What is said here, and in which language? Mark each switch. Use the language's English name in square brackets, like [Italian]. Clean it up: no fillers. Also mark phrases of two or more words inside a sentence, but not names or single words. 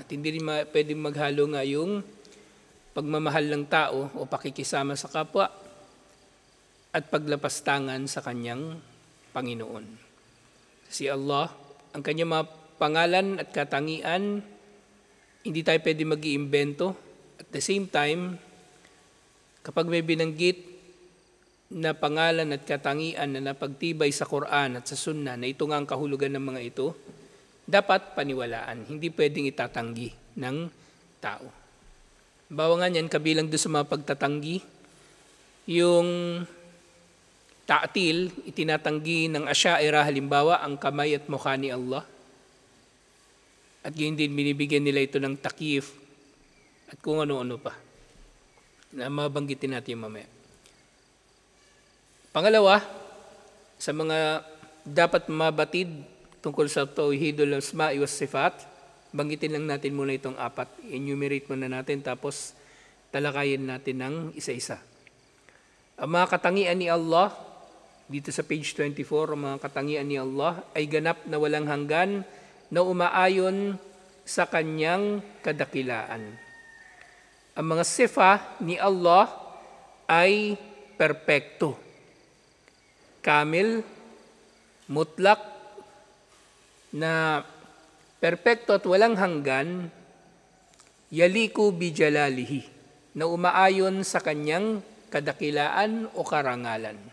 [Filipino] At hindi rin pwedeng maghalo nga yung pagmamahal ng tao o pakikisama sa kapwa at paglapastangan sa kanyang Panginoon. Si Allah, ang kanyang mga pangalan at katangian, hindi tayo pwede mag-iimbento. [English] At the same time, [Filipino] kapag may binanggit na pangalan at katangian na napagtibay sa Quran at sa Sunnah na ito nga ang kahulugan ng mga ito, dapat paniwalaan. Hindi pwedeng itatanggi ng tao. Bawa nga niyan, kabilang doon sa mga pagtatanggi, yung ta'til, itinatanggi ng Asy'ariyah halimbawa ang kamay at mukha ni Allah. At yun din binibigyan nila ito ng takyif at kung ano-ano pa. Na mabanggitin natin mamaya. Pangalawa, sa mga dapat mabatid tungkol sa [Arabic] توحيد الأسماء والصفات, [Filipino] banggitin lang natin muna itong apat. Enumerate muna natin tapos talakayin natin ng isa-isa. Ang mga katangian ni Allah, dito sa page 24, ang mga katangian ni Allah ay ganap na walang hanggan na umaayon sa kanyang kadakilaan. Ang mga sifa ni Allah ay perpekto, kamil, mutlak, na perpekto at walang hanggan, [Arabic] يليق بجلاله, [Filipino] na umaayon sa kanyang kadakilaan o karangalan.